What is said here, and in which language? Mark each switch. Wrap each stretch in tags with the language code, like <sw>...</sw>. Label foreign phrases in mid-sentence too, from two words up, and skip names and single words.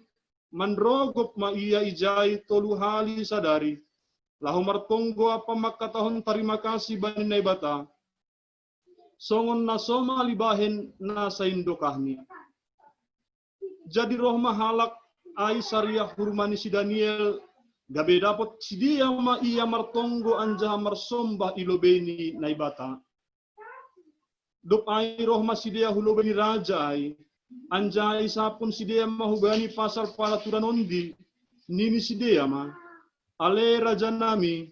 <bts>Mandrogop ma ia ijai tolu hali sadari. Lahomar tonggo apa makatahon terima kasih bani naibata. Songon na soma libahen na saindokahni. Jadi roh mahalak ai syariah hurmani si Daniel. Gabe dapat si dia ma ia martonggo anja marsombah ilobeni naibata. Dop ai roh ma si dia hulobeni raja ai. Anja isapun si dia mahubani pasal paraturan ondi. Nini si dia ma. Ale raja nami.</bts>